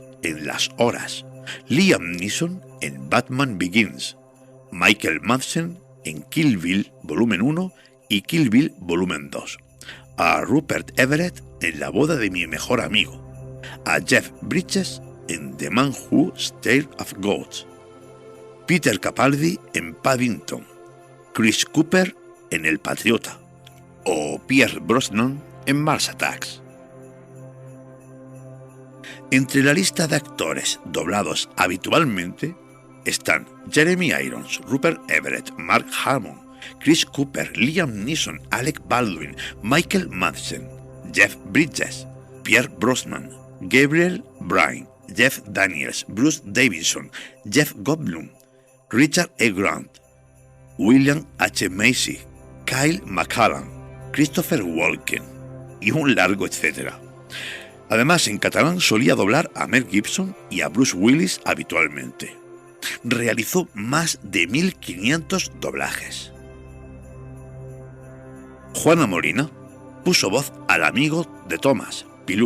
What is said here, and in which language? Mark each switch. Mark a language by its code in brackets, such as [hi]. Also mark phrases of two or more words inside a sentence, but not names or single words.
[es] en Las Horas, Liam Neeson en Batman Begins, Michael Madsen en Kill Bill Volumen 1 y Kill Bill Volumen 2, a Rupert Everett en La boda de mi mejor amigo, a Jeff Bridges en The Man Who Stared at Goats, Peter Capaldi en Paddington, Chris Cooper en El Patriota o Pierce Brosnan en Mars Attacks. Entre la lista de actores doblados habitualmente están Jeremy Irons, Rupert Everett, Mark Harmon, Chris Cooper, Liam Neeson, Alec Baldwin, Michael Madsen, Jeff Bridges, Pierce Brosnan, Gabriel Byrne, Jeff Daniels, Bruce Davison, Jeff Goldblum, Richard E. Grant, William H. Macy, Kyle MacLachlan, Christopher Walken y un largo etcétera. Además, en catalán solía doblar a Mel Gibson y a Bruce Willis habitualmente. Realizó más de 1500 doblajes. Juana Molina puso voz al amigo de Thomas, Pilú.